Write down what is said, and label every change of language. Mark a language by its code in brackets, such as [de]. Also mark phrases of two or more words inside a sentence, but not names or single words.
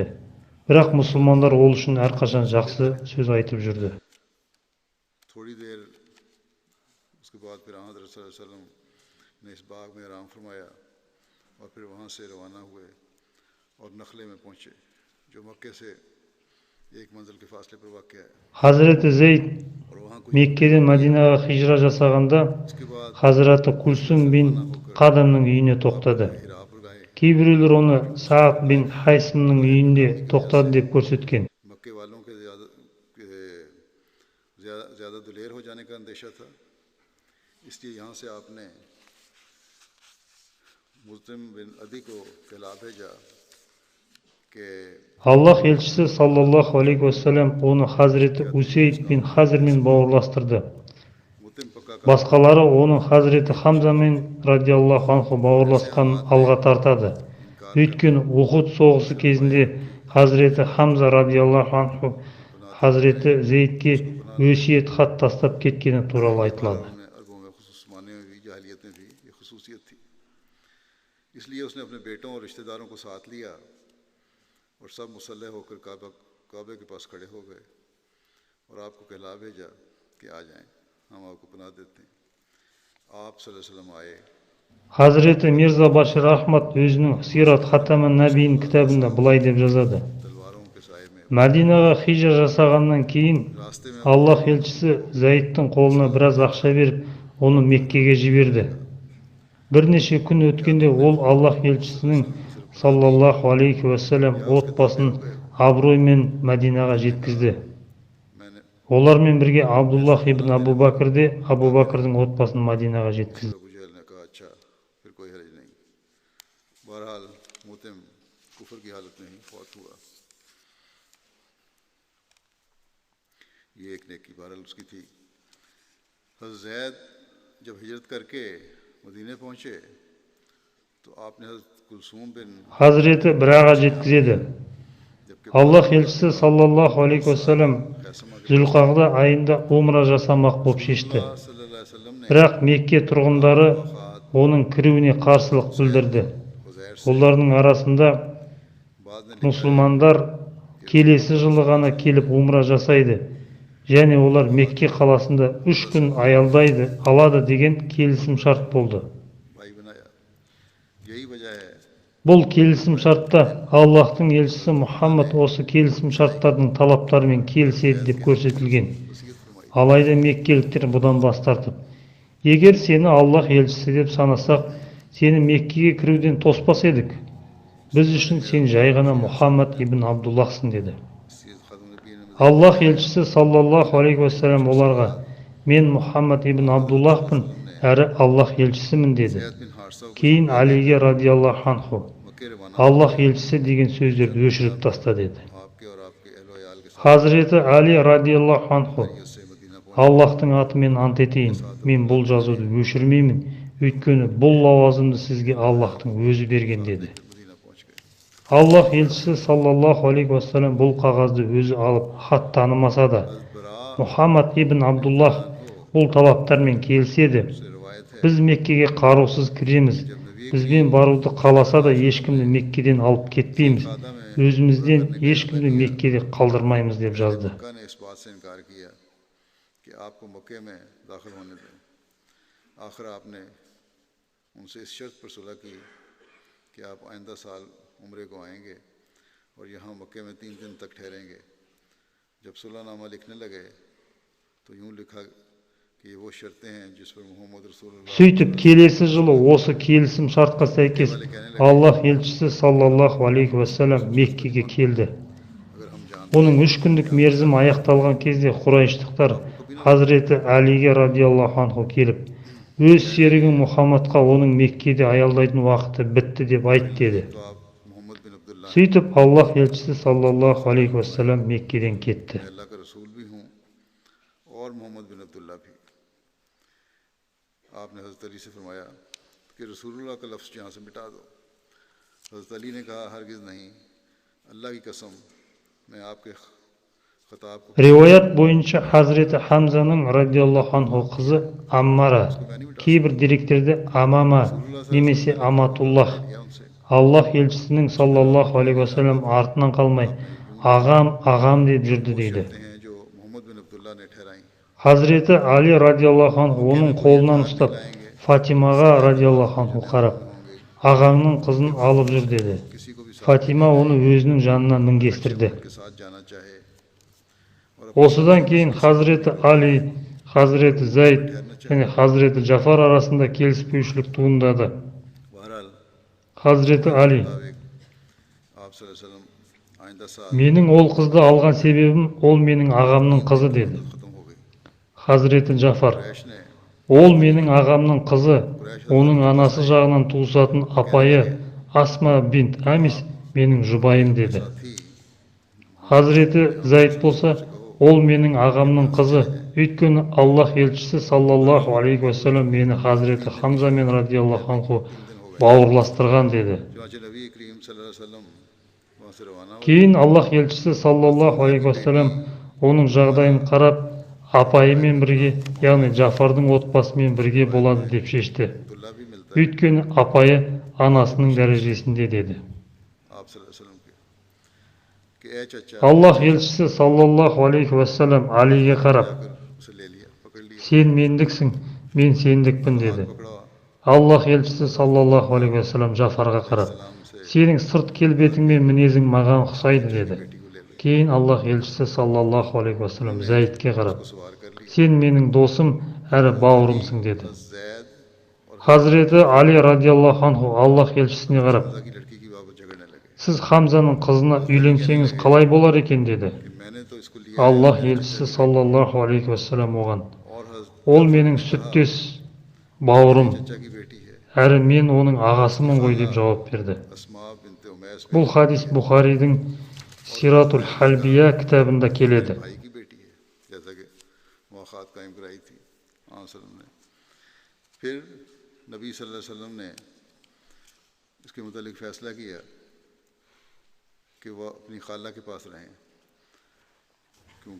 [kk] Бірақ мұсылмандар ол үшін әрқашан жақсы сөз айтып жүрді. [ur] تھوڑی دیر اس کے بعد پھر حضرت [ar] صلى الله عليه وسلم [ur] نے اس باغ میں آرام فرمایا اور پھر وہاں سے روانہ ہوئے اور نخلے میں پہنچے جو مکے سے ایک منزل کے فاصلے پر واقع ہے [kk] Хазіреті Зейд [ur] اور وہاں کچھ [kk] Меккеден Мәдинаға хижра жасағанда [ur] اس کے بعد [kk] Хазіреті Кульсум бин Қадамның үйіне тоқтады. [ur] حرا پر گئے [kk] Кейбіреулер оны Саад бин Хайсымның үйінде тоқтады деп көрсеткен. [ur] مکے والوں کے زیادہ دلیر ہو جانے کا اندیشہ تھا اس لیے یہاں سے آپ نے مسلم بن عدی کو کہلا بھیجا کہ [kk] Аллах елшісі [ar] صلى الله عليه وسلم [kk] оны Хазіреті Усейд бин Хазірмен бауырластырды. [ur] مطعم پکا [kk] Басқалары оның Хазіреті Хамзамен [ar] رضي الله عنه [kk] бауырласқанын алға тартады. Өйткені Ухуд соғысы кезінде Хазіреті Хамза [ar] رضي الله عنه [kk] Хазіреті Зейдке өсиет хат тастап кеткені туралы айтылады. [ur] میں عربوں میں خصوص مانے ہوئی جاہلیت میں بھی یہ خصوصیت تھی اس لیے اس نے اپنے بیٹوں اور رشتہ داروں کو ساتھ لیا اور سب مسلح ہو کر کعبے کے پاس کھڑے ہو گئے اور آپ کو کہلا بھیجا کہ آ جائیں، ہم آپ کو پناہ دیتے ہیں. [ar] आप صلى الله عليه وسلم आए। [kk] Hazreti Mirza Bashir Ahmad өзінің Сират Хатаман Набиин кітабында былай деп жазады. [ur] تلواروں کے سائے میں [kk] Мәдинаға хижра жасағаннан кейін [ur] راستے میں [kk] Аллах елшісі Зайдтың қолына біраз ақша беріп, оны Меккеге жіберді. Бірнеше күн өткенде ол Аллах елшісінің [ar] صلى الله عليه وسلم [kk] отбасын абыроймен Мәдинаға жеткізді. [ur] میں نے [kk] Олармен бірге Абдуллах ибн Абу Бакр де Абу Бакрдың отбасын Мәдинаға жеткізді. [ur] ابو جہل نے کہا اچھا پھر کوئی حرج نہیں۔ بہرحال مطعم کفر کی حالت میں ہی فوت ہوا. یہ ایک نیکی بہرحال اس کی تھی. حضرت زید جب ہجرت کر کے مدینے پہنچے تو آپ نے حضرت کلثوم بن [kk] Hazreti Biraға жеткізеді. [ur] जबकि [kk] Аллах елшісі [ar] صلى الله عليه وسلم [ur] خیثمہ کے [kk] Зүлқағда айында умра жасамақ боп шешті. [ar] صلى الله عليه وسلم ने [kk] Бірақ Мекке тұрғындары оның кіруіне қарсылық білдірді. [ur] حضیر سے [kk] Олардың арасында [ur] بعد میں [kk] мұсылмандар келесі жылы ғана келіп умра жасайды, және олар Мекке қаласында 3 күн аялдайды алады деген келісім шарт болды. [ur] بھائی بنایا۔ یہی وجہ ہے [kk] Бұл келісім шартта Аллахтың елшісі Мұхаммад осы келісім шарттардың талаптарымен келіседі деп көрсетілген. [ur] وصیت فرمائی. [kk] Алайда меккеліктер бұдан бас тартып, егер сені Аллах елшісі деп санасақ, сені Меккеге кіруден тоспас едік. Біз үшін сен жай ғана Мұхаммад ибн Абдуллахсың деді. [ur] وصیت خاتم النبیین میں [kk] Аллах елшісі [ar] صلى الله عليه وسلم [kk] оларға, мен Мұхаммад ибн Абдуллахпын, әрі Аллах елшісімін деді. [ur] زید بن حارثہ کو [kk] Кейін Алиге [ar] رضي الله عنه, [ur] مکے روانہ [kk] Аллах елшісі деген сөздерді өшіріп таста деді. [ur] آپ کے اور آپ کے اہل و عیال کے ساتھ [kk] Хазіреті Али [ar] رضي الله عنه, [ur] سے مدینہ پہنچے. [kk] Аллахтың атымен ант етейін, мен бұл жазуды өшірмеймін, өйткені бұл лауазымды сізге Аллахтың өзі берген деді. [ur] مدینہ پہنچ گئے. [kk] Аллах елшісі [ar] صلى الله عليه وسلم [kk] бұл қағазды өзі алып, хат танымаса да, [ur] बरा [kk] Мұхаммад ибн Абдуллах бұл талаптармен келіседі. [ur] سے روایت ہے [kk] Біз Меккеге қарусыз кіреміз. Бізбен баруды қаласа да ешкімді Меккеден алып кетпейміз. Өзімізден ешкімді Меккеде қалдырмаймыз деп жазды. [ur] مکہ نے اس بات سے انکار کیا کہ آپ کو مکے میں داخل ہونے دیں. آخر آپ نے ان سے اس شرط پر صلح کی کہ آپ آئندہ سال عمرے کو آئیں گے اور یہاں مکے میں 3 دن تک ٹھہریں گے. جب صلح نامہ لکھنے لگے تو یوں لکھا کہ یہ وہ شرطیں ہیں جس پر محمد رسول اللہ [kk] Сөйтіп келесі жылы осы келісім шартқа сәйкес Аллах елшісі [ar] صلى الله عليه وسلم [kk] Меккеге келді. [ur] اگر ہم جان [kk] Оның 3 күндік мерзім аяқталған кезде Құрайштықтар Хазіреті Алиге [ar] رضي الله عنه [kk] келіп, өз серігің Мұхаммадқа оның Меккеде аялдайтын уақыты бітті деп айт деді. [ur] تو آپ محمد بن عبداللہ [kk] Сөйтіп Аллах елшісі [ar] صلى الله عليه وسلم [kk] Меккеден кетті. [ur] میں اللہ کا رسول بھی ہوں اور محمد بن عبداللہ بھی. آپ نے حضرت علی سے فرمایا کہ رسول اللہ کا لفظ یہاں سے مٹا دو. حضرت علی نے کہا ہرگز نہیں، اللہ کی قسم میں آپ کے خطاب کو [kk] Риуаят бойынша Хазіреті Хамзаның [ar] رضي الله عنه [kk] қызы Аммара, кейбір деректерде Амама немесе Аматуллах, [ur] کیا ان سے. [kk] Аллах елшісінің [ar] صلى الله عليه وسلم [kk] артынан қалмай ағам деп жүрді дейді. [ur] کہتے ہیں جو محمد بن عبداللہ نے ٹھہرائی. [kk] Хазіреті Али [ar] رضي الله عنه [kk] оның қолынан ұстап Фатимаға [ar] رضي الله عنه [kk] қарап, ағаңның қызын алып жүр деді. [ur] کسی کو بھی ساتھ [kk] Фатима оны өзінің жанына мінгестірді. [ur] کے ساتھ جانا چاہے [kk] Осыдан кейін Хазіреті Али, Хазіреті Зайд және Хазіреті Джафар арасында келіспеушілік туындады. [ur] बहरहाल [kk] Хазіреті Али, [ur] مطابق آپ [ar] صلى الله عليه وسلم [ur] آئندہ سال [kk] менің ол қызды алған себебім ол менің ағамның қызы деді. [ur] ختم ہو گئی. [kk] Хазіреті Джафар, [ur] قریش نے [kk] ол менің ағамның қызы, оның анасы жағынан туысатын апайы Асма бинт Амис менің жұбайым деді. [ur] थी [kk] Хазіреті Зайд болса, ол менің ағамның қызы, өйткені Аллах елшісі [ar] صلى الله عليه وسلم [kk] мені Хазіреті Хамзамен [ar] رضي الله عنه [kk] бауырластырған деді. [ur] چنانچہ نبی کریم [ar] صلى الله عليه وسلم [ur] وہاں سے روانہ ہوئے. [kk] Кейін Аллах елшісі [ar] صلى الله عليه وسلم [kk] оның жағдайын қарап, апайымен бірге, яғни Джафардың отбасымен бірге болады деп шешті. [ur] عبداللہ بھی ملتا ہے [kk] Өйткені апайы анасының дәрежесінде деді. [ur] आप [ar] صلى الله عليه وسلم [ur] کے کہ کہ اے چچا [kk] Аллах елшісі [ar] صلى الله عليه وسلم [kk] Алиге қарап, [ur] جا کر اسے لے لیا، پکڑ لیا, [kk] сен мендіксің, мен сендікпін деді. [ur] पकड़ा, [kk] Аллах елшісі [ar] صلى الله عليه وسلم [kk] Джафарға қарап, сенің сырт келбетің мен мінезің маған ұқсайды деді. Кейін Аллах елшісі [ar] صلى الله عليه وسلم [kk] Зайдке қарап, [ur] سوار کر لیا. [kk] сен менің досым әрі бауырымсың деді. [ur] زید اور [kk] Хазіреті Али [ar] رضي الله عنه [kk] Аллах елшісіне қарап, [ur] حمزہ کی لڑکی کی بابت جھگڑنے لگے [kk] сіз Хамзаның қызына үйленсеңіз қалай болар екен деді. [ur] کہ میں نے تو اس کو لیا [kk] Аллах елшісі [ar] صلى الله عليه وسلم [kk] оған, [ur] और [kk] ол менің сүттес бауырым, [ur] چچا کی بیٹی ہے, [kk] әрі мен оның ағасымын ғой деп жауап берді. [ur] अस्मा बिनते उमैस [kk] Бұл хадис Бұхаридің Сиратул Халбия кітабында келеді. [ur] بھائی کی بیٹی ہے، جیسا کہ مؤاخات قائم کرائی تھی وسلم نے. پھر نبی [ar] صلى الله عليه وسلم [ur] نے اس کے متعلق فیصلہ کیا کہ وہ اپنی خالہ کے پاس رہیں، کیونکہ